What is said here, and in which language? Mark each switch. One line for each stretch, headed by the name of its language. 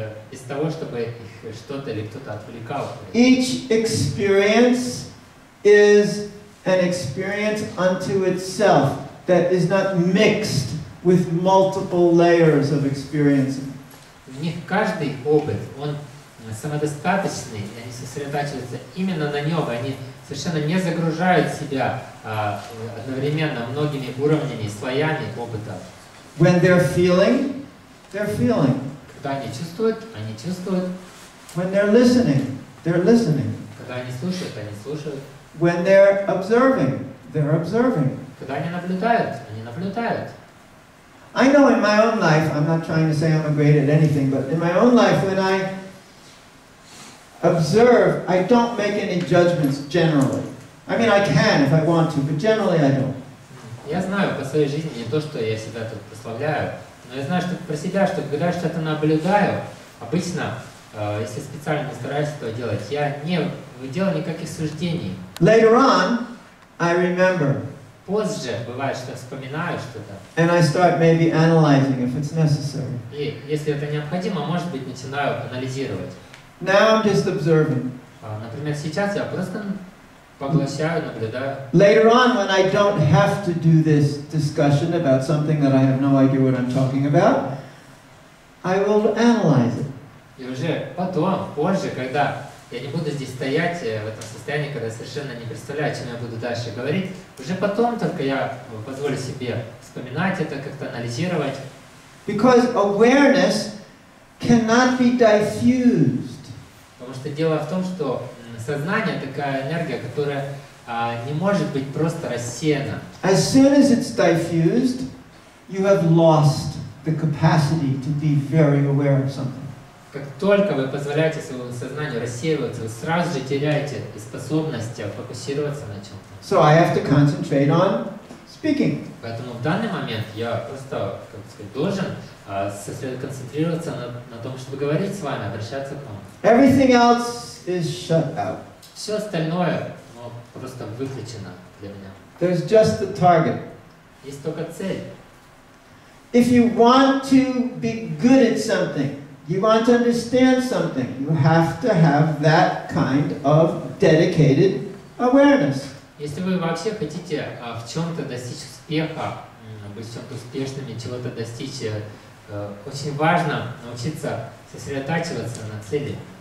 Russian: без того, чтобы их что-то или кто-то отвлекал.
English: Each experience is an experience unto itself that is not mixed with multiple layers of experiencing.
Russian: У них каждый опыт, он самодостаточный, и они сосредотачиваются именно на нем, они совершенно не загружают себя одновременно многими уровнями, слоями опыта.
English: When they're feeling, they're feeling.
Russian: Когда они чувствуют, они чувствуют.
English: When they're listening, they're listening.
Russian: Когда они слушают, они слушают.
English: When they're observing, they're observing.
Russian: Когда они наблюдают, они наблюдают.
English: I know in my own life, I'm not trying to say I'm great at anything, but in my own life, when I observe, I don't make any judgments generally. I mean, I can if I want to, but generally I don't.
Russian: Я знаю по своей жизни не то, что я себя тут прославляю, но я знаю, что про себя, что когда я что-то наблюдаю, обычно, если специально не стараюсь этого делать, я не делаю никаких суждений.
English: Later on, I remember.
Russian: Позже бывает, что вспоминаю что-то.
English: And I start maybe analyzing if it's necessary.
Russian: И если это необходимо, может быть, начинаю анализировать.
English: Now I'm just observing.
Russian: Например, сейчас я просто поглощаю, наблюдаю.
English: Later on, when I don't have to do this discussion about something that I have no idea what I'm talking about, I will analyze it.
Russian: И уже потом, позже, когда я не буду здесь стоять в этом состоянии, когда я совершенно не представляю, о чем я буду дальше говорить, уже потом только я позволю себе вспоминать это, как-то анализировать.
English: Because awareness cannot be diffused.
Russian: Потому что дело в том, что сознание такая энергия, которая не может быть просто рассеяна.
English: As soon as it's diffused, you have lost the capacity to be very aware of something.
Russian: Как только вы позволяете своему сознанию рассеиваться, вы сразу же теряете способность фокусироваться на чем-то.
English: So I have to concentrate on speaking.
Russian: Поэтому в данный момент я просто, как сказать, должен концентрироваться на том, чтобы говорить с вами, обращаться к вам.
English: Everything else is shut out.
Russian: Все остальное просто выключено для меня.
English: There's just the target.
Russian: Есть только цель.
English: if you want to be good at something, you want to understand something, you have to have that kind of dedicated awareness.
Russian: Если вы вообще хотите в чем-то достичь успеха, быть в чем-то успешными, чего-то достичь, очень важно научиться сосредотачиваться на цели.